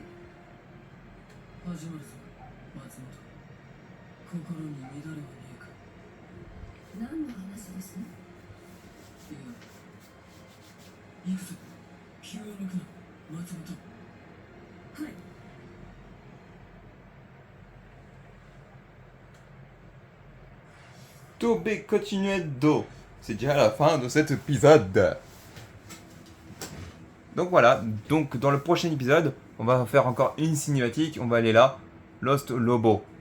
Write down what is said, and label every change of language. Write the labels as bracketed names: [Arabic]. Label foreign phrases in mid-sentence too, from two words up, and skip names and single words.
[Japanese] 始まるぞ松本。心に乱れはねえか。何の話です？いや行くぞ。気を抜くな松本。はい。 Tobe continuendo. [French] C'est déjà la fin de cet épisode. Donc voilà, donc dans le prochain épisode, on va faire encore une cinématique, on va aller là, Lost Lobo.